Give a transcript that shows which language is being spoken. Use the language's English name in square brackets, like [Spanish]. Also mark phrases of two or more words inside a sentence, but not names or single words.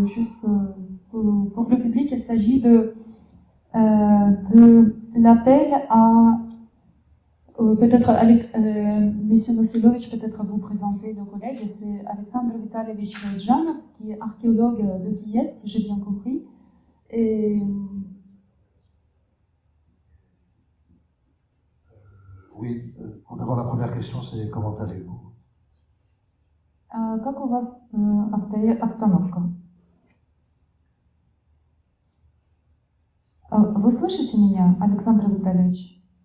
[French] Juste pour le public, il s'agit de l'appel à peut-être Monsieur Vasilovitch, peut-être vous présenter le collègue, c'est Alexandre Vitalievich Janov, qui est archéologue de Kiev, si j'ai bien compris. Et... Oui, d'abord la première question, c'est comment allez-vous? [Russian] Как у вас обстановка? Вы слышите меня, Александр Витальевич?